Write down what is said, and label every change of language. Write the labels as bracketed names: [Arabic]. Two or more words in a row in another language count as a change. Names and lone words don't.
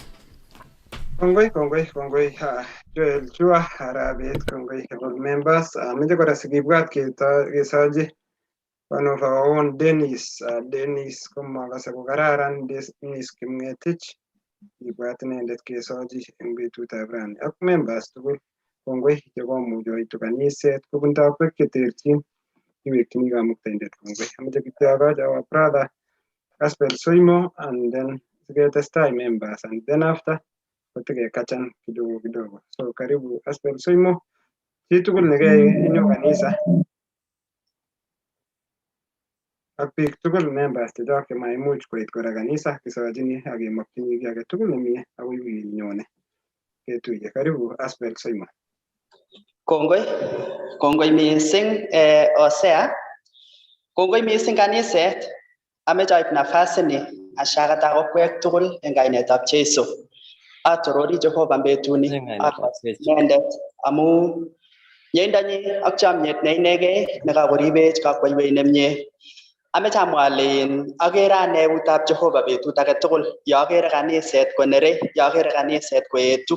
[Kalenjin] Kongoi Joel Chua Arabet kongoi [English] all members. [Kalenjin] Mimi kora sikibwat kesochi [English] one of our own [Kalenjin] Dennis koma kasa ko kararan Dennis Kimngetich ibwat inendet kesochi eng betutab rani ak members tugul kongoi chekomuch oitu kaniset kobun takwek cheterchin kiwekyini kamuktaindet kongoi. Amoche kityo [English] our brother Gospel Soimo and then tuketestai members and then after kotikekachan kidogo. [Swahili] So karibu Gospel Soimo. [Kalenjin] Chitugul nekeinyo kanisa ak biik tugul members chechok chemaimuch koit kora kanisa kisochini ak kemokyini kiy age tugul nemie akoi wikit nyone ketuiye. [Swahili] Karibu Gospel Soimo. [Kalenjin] Kongoi mising Osea. Kongoi mising kaniset. Ameche aib nafasi ni ashakata kokwek tugul eng kainetab Jeiso. Atorori Jehova betuni inendet amu nyeindonyi ak chomyet ne inegei nekakoribech kakwaiwei nemie. Ameche amwa ale agere ane eutab Jehova betut age tugul ya agere kaniset konere, ya agere kaniset koetu.